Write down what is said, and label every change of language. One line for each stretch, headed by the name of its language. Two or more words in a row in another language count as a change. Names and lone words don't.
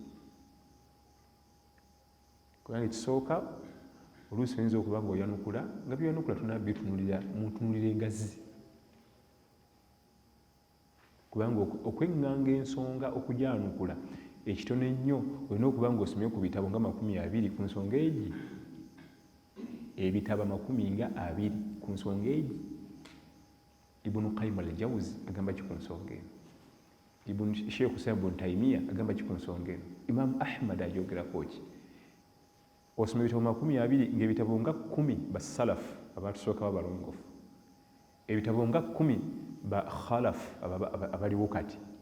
Ganda: Kubanga ekisooka oluusi oyinza okuba ng'oyanukula nga byoyanukula tunabbitunulira mutunulira engazi. Kubanga okweŋŋanga ensonga okugyanukula ekitono ennyo olina okuba ng'osomye ku bitabo nga 20 ku nsonga egi. Ebitabo 20 ku nsonga egi. Ibn Qayyim al-Jawzi agamba ki ku nsonga eno? Sheikh Islam ibn Taymiyyah agamba ki ku nsonga eno? Imam Ahmad ayogerako ki? Osoma ebitabo 20 ng'ebitabo nga 10 basalafu abatusooka b'abalongoofu, ebitabo nga 10 ba khalafu abaliwo kati.